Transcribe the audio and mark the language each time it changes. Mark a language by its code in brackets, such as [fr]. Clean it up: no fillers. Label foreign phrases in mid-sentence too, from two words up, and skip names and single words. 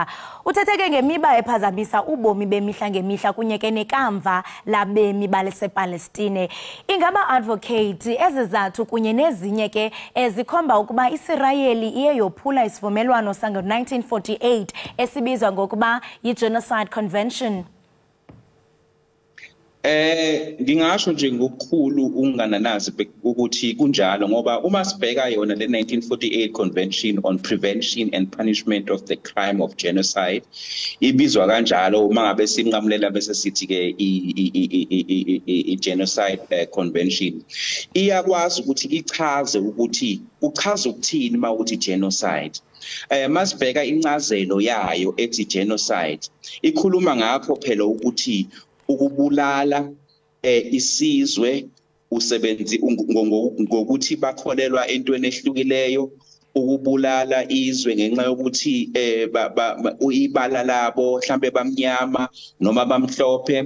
[xh] Uthetheke ngemiba ephazamisa ubomi bemihla ngemihla kunye ke nekamva labemi basePalestine. Ingaba advocate ezizathu kunye nezinye ke ezikhomba ukuba iSirayeli iye yophula isivumelwano sango-1948 esibizwa ngokuba yi- [en] Genocide Convention? [zu] Ngingasho nje ngokukhulu ungananazi ukuthi kunjalo ngoba uma sibheka yona le 1948 [en] Convention on Prevention and Punishment of the Crime of Genocide [zu] ibizwa kanjalo uma ngabe sinqamulela bese sithi ke i- [en] Genocide Convention [zu] iyakwazi ukuthi ichaze ukuthi uchaza ukuthini mawuthi genocide. Masibheka incazelo yayo ethi genocide ikhuluma ngakho phela ukuthi ukubulala isizwe usebenzi ngokuthi bakholelwa entweni ehlukileyo, ukubulala izwe ngenxa yokuthi uyibala labo mhlambe bamnyama noma bamhlophe.